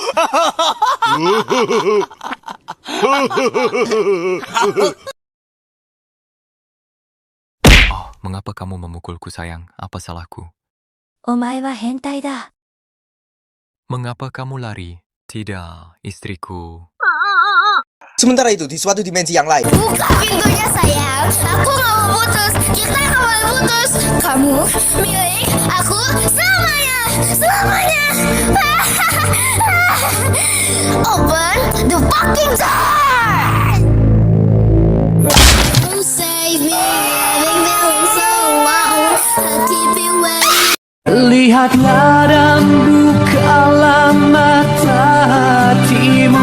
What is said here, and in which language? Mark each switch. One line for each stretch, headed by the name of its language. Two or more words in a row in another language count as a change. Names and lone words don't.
Indonesian: Oh, mengapa kamu memukulku sayang? Apa salahku?
Japanese: お前は変態だ。
Indonesian: Mengapa kamu lari? Tidak, istriku. Sementara itu di suatu dimensi yang lain. Buka pintunya sayang. Aku gak mau putus. Kita gak mau putus. Kamu milik aku selamanya. Selamanya.
English: Open the fucking door. Save me. I've been feeling so long. I keep it waiting.
Indonesian: Lihatlah dan bukalah mata hatimu.